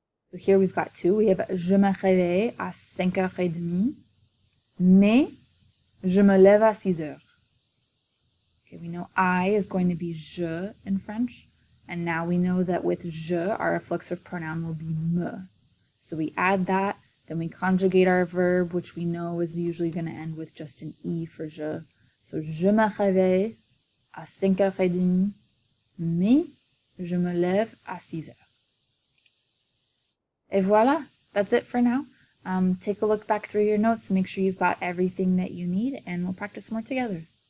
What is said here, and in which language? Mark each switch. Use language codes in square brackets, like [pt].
[en] So here we've got 2. We have [fr] je me réveille à 5h30, mais je me lève à 6h. [en] Okay, we know I is going to be je in French, and now we know that with je, our reflexive pronoun will be me. So we add that, then we conjugate our verb, which we know is usually going to end with just an e for je. [fr] So je me réveille à 5h30, mais je me lève à 6h. [en] Et voilà, that's it for now. Take a look back through your notes, make sure you've got everything that you need, and we'll practice more together.